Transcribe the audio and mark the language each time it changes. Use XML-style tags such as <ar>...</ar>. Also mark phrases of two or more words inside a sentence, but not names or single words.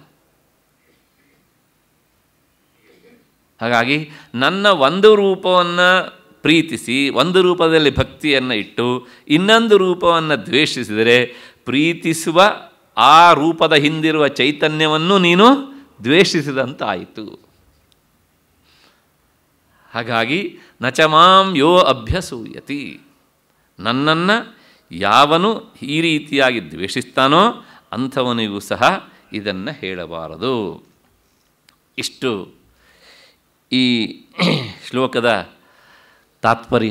<kn>ಹಾಗಾಗಿ ನನ್ನ ಒಂದು ರೂಪವನ್ನು ಪ್ರೀತಿಸಿ ಒಂದು ರೂಪದಲ್ಲಿ ಭಕ್ತಿಯನ್ನು ಇಟ್ಟು ಇನ್ನೊಂದು ರೂಪವನ್ನು ದ್ವೇಷಿಸಿದರೆ ಪ್ರೀತಿಸುವ ಆ ರೂಪದ ಹಿಂದಿರುವ ಚೈತನ್ಯವನ್ನು ನೀನು ದ್ವೇಷಿಸಿದಂತಾಯಿತು. ಹಾಗಾಗಿ</kn> <sa>ನಚ ಮಾಂ ಯೋ ಅಭ್ಯಸೂಯತಿ,</sa> <kn>ನನ್ನನ್ನು ಯಾವನು ಈ ರೀತಿಯಾಗಿ ದ್ವೇಷಿಸ್ತಾನೋ ಅಂಥವನಿಗೂ ಸಹ ಇದನ್ನು ಹೇಳಬಾರದು. ಇಷ್ಟು ಈ ಶ್ಲೋಕದ ತಾತ್ಪರ್ಯ.</kn>